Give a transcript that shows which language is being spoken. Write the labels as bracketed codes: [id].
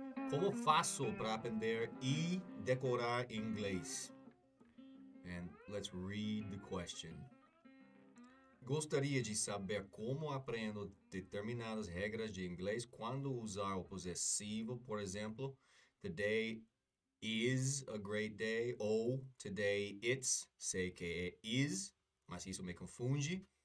[pt] Como faço para aprender e decorar inglês? [en] And let's read the question. [pt] Gostaria de saber como aprendo determinadas regras de inglês quando usar o possessivo, por exemplo, [en] the day is a great day [pt] ou [en] today it's, [pt] sei que é is, mas isso me confunde.